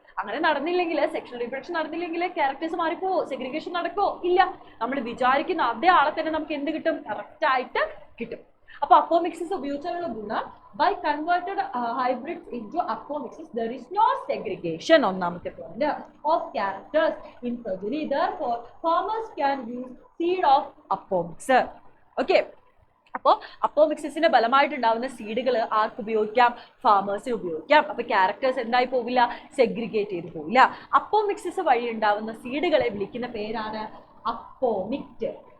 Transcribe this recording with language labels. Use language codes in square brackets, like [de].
[ml] അങ്ങനെ നടന്നില്ലെങ്കിൽ, sexual reproduction നടന്നില്ലെങ്കിൽ ക്യാരക്ടേഴ്സ് മാറിപ്പോവോ, സെഗ്രിഗേഷൻ നടക്കുമോ? ഇല്ല. നമ്മൾ വിചാരിക്കുന്ന അതേ ആളെ തന്നെ നമുക്ക് എന്ത് കിട്ടും, കറക്റ്റ് ആയിട്ട് കിട്ടും. അപ്പൊ അപ്പോമിക്സിസ് ഉപയോഗിച്ചുള്ള ഗുണം [en] By converted hybrids into apomixis there is no segregation. ഒന്നാമത്തെ point of characters in progeny, therefore farmers can use seed of apomix. [ml] Okay, അപ്പോൾ അപ്പോമിക്സിസിന്റെ ബലമായിട്ടുണ്ടാവുന്ന സീഡുകൾ ആർക്ക് ഉപയോഗിക്കാം, ഫാമേഴ്സിന് ഉപയോഗിക്കാം. അപ്പൊ ക്യാരക്ടേഴ്സ് എന്തായി പോവില്ല, സെഗ്രിഗേറ്റ് ചെയ്ത് പോവില്ല. അപ്പോമിക്സിസ് വഴി ഉണ്ടാവുന്ന സീഡുകളെ വിളിക്കുന്ന പേരാണ് അപ്പോമിക്റ്റ്.